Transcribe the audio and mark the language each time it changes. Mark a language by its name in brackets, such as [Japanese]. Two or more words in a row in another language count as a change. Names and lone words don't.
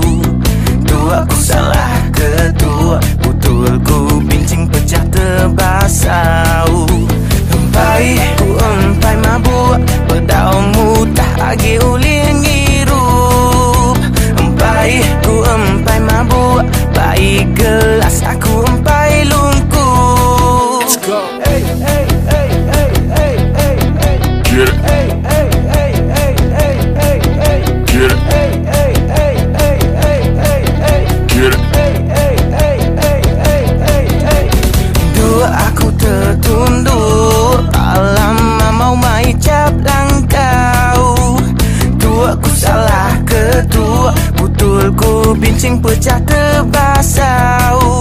[Iban] Dua ku salah ketua, betul ku bincing pecah terbasau. Empai ku empai mabuk, bedau mutah agi ulir ngirup. Empai ku empai mabuk, baik gelas aku empai lungkup. [English] Let's go. Hey, hey, hey, hey, hey, hey, hey. Get it. Hey, hey, hey, hey, hey, hey, hey. Get it. Hey, hey, hey, hey, hey, hey, hey. Get it. Hey, hey, hey, hey, [Iban] hey, hey, hey. Dua aku tertunduk, tak lama mau mai cap langkau. Dua ku salah ketua, betul ku bincing pecah terbasau.